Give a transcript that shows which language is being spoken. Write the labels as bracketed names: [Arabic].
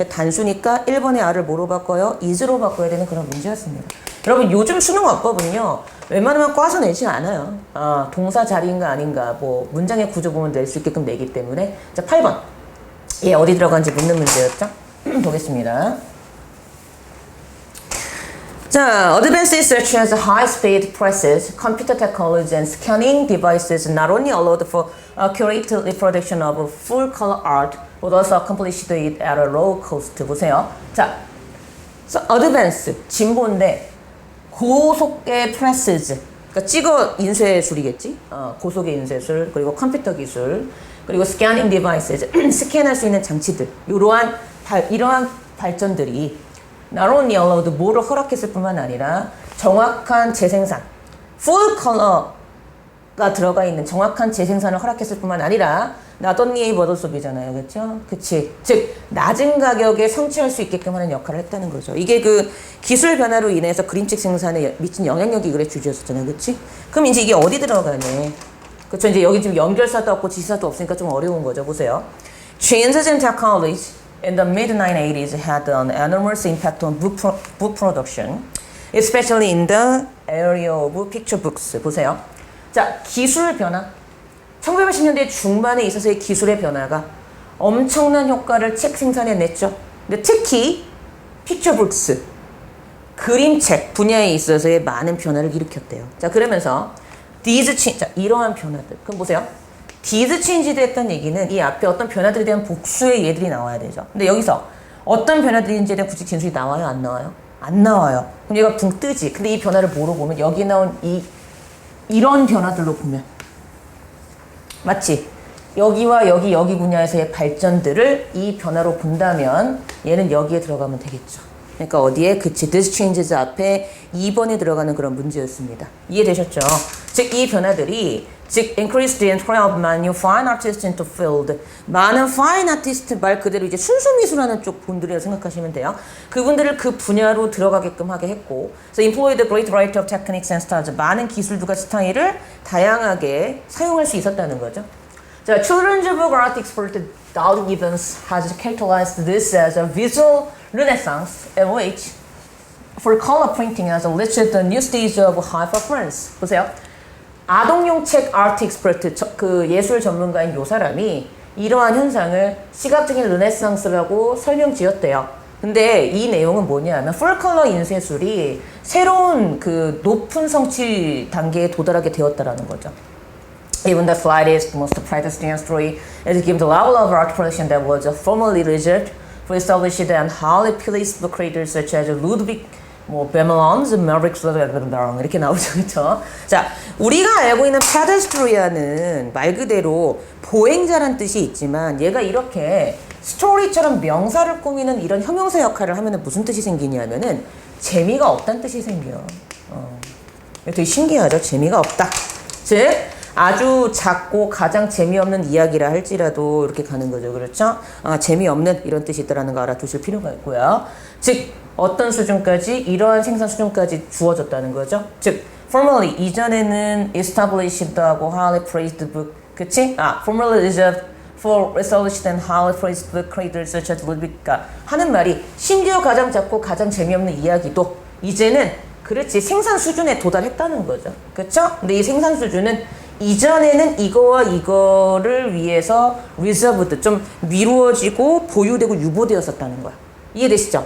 [Korean] 단수니까 1번의 아를 뭐로 바꿔요? is로 바꿔야 되는 그런 문제였습니다. 여러분 요즘 수능 어법은요. 웬만하면 꽈서 내지 않아요. 동사 자리인가 아닌가 뭐 문장의 구조 보면 낼 수 있게끔 내기 때문에. 자, 8번. 얘 어디 들어간지 묻는 문제였죠? 보겠습니다. [English] 자, advances such as high-speed presses, computer technology, and scanning devices not only allowed for accurate reproduction of full-color art, but also accomplished it at a low cost. [Korean] 보세요. 자, advance, 진보인데 고속의 presses, 그러니까 찍어 인쇄술이겠지? 고속의 인쇄술, 그리고 컴퓨터 기술, 그리고 scanning devices, 스캔할 수 있는 장치들, 이러한 발전들이 [English] not only allowed, [Korean] 뭐를 허락했을 뿐만 아니라 정확한 재생산, full color가 들어가 있는 정확한 재생산을 허락했을 뿐만 아니라 [English] not only but also [Korean] 잖아요. 그렇죠? 그치? 즉 낮은 가격에 성취할 수 있게끔 하는 역할을 했다는 거죠. 이게 그 기술 변화로 인해서 그림책 생산에 미친 영향력이 그래 주제였었잖아요. 그치? 그럼 이제 이게 어디 들어가네? 그렇죠? 이제 여기 지금 연결사도 없고 지시사도 없으니까 좀 어려운 거죠. 보세요. [English] Changes in technology in the mid-1980s had an enormous impact on book production, especially in the area of picture books. [Korean] 보세요. 자, 기술 변화. 1980년대 중반에 있어서의 기술의 변화가 엄청난 효과를 책 생산에 냈죠. 근데 특히 picture books, 그림책 분야에 있어서의 많은 변화를 일으켰대요. 자, 그러면서 [English] these change, [Korean] 자, 이러한 변화들. 그럼 보세요. [English] these change [Korean] 도 했던 얘기는 이 앞에 어떤 변화들에 대한 복수의 예들이 나와야 되죠. 근데 여기서 어떤 변화들인지에 대한 구직 진술이 나와요? 안 나와요? 안 나와요. 그럼 얘가 붕 뜨지. 근데 이 변화를 뭐로 보면 여기 나온 이런 변화들로 보면 맞지? 여기와 여기 분야에서의 발전들을 이 변화로 본다면 얘는 여기에 들어가면 되겠죠. 그러니까 어디에? 그치. [English] This changes [Korean] 앞에 2번에 들어가는 그런 문제였습니다. 이해되셨죠? 즉, 이 변화들이 즉, [English] increased the entry of many fine artists into field. [Korean] 많은 fine artist 말 그대로 이제 순수 미술하는 쪽 분들이라고 생각하시면 돼요. 그분들을 그 분야로 들어가게끔 하게 했고, [English] so employed a great variety of techniques and styles. [Korean] 많은 기술들과 스타일을 다양하게 사용할 수 있었다는 거죠. [English] 자, Children's Book Art expert Doug Gibbons has characterized this as a visual renaissance in which, for color printing, has reached the new stage of high performance. [Korean] 보세요. 아동용 책 아트 익스퍼트, 그 예술 전문가인 요 사람이 이러한 현상을 시각적인 르네상스라고 설명지었대요. 근데 이 내용은 뭐냐 하면 풀컬러 인쇄술이 새로운 그 높은 성취 단계에 도달하게 되었다라는 거죠. [English] Even the slightest, most practicing story is given the level of art production that was formerly reserved for established and highly polished book creators such as Ludwig 베멜런즈, 메릭스 [Korean] 이렇게 나오죠, 그렇죠? 자, 우리가 알고 있는 페데스트리아는 말 그대로 보행자란 뜻이 있지만 얘가 이렇게 스토리처럼 명사를 꾸미는 이런 형용사 역할을 하면은 무슨 뜻이 생기냐면은 재미가 없다는 뜻이 생겨. 되게 신기하죠? 재미가 없다. 즉, 아주 작고 가장 재미없는 이야기라 할지라도 이렇게 가는 거죠. 그렇죠? 재미없는 이런 뜻이 있다는 거 알아두실 필요가 있고요. 즉 어떤 수준까지 이러한 생산 수준까지 주어졌다는 거죠. 즉 formerly 이전에는 established하고 [English] highly praised book [Korean] 그치? [English] formerly is for established and highly praised book creators such as Ludwig [Korean] 가 하는 말이 심지어 가장 작고 가장 재미없는 이야기도 이제는 그렇지 생산 수준에 도달했다는 거죠. 그쵸? 근데 이 생산 수준은 이전에는 이거와 이거를 위해서 reserved 좀 미루어지고 보유되고 유보되었었다는 거야. 이해되시죠?